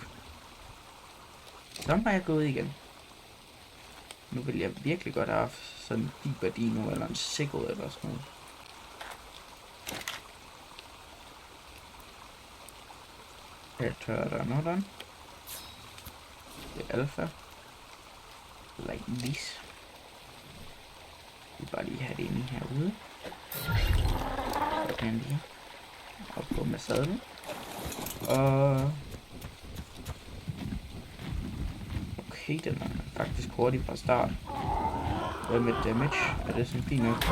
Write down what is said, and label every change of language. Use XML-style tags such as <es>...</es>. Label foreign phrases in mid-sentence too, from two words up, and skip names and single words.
<da>Så har jeg gået igen. Nu vil jeg virkelig godt have sådan en fiber dino eller en sickle eller sådan noget. Pteranodon. Det er alpha.</da> <en>Like this.</en> <da>Vi bare lige have det inde herude. Sådan lige. Og på med sadlen. Og... Okay, den er faktisk hurtig fra start. Hvad med damage? Er det sådan fint nok?</da>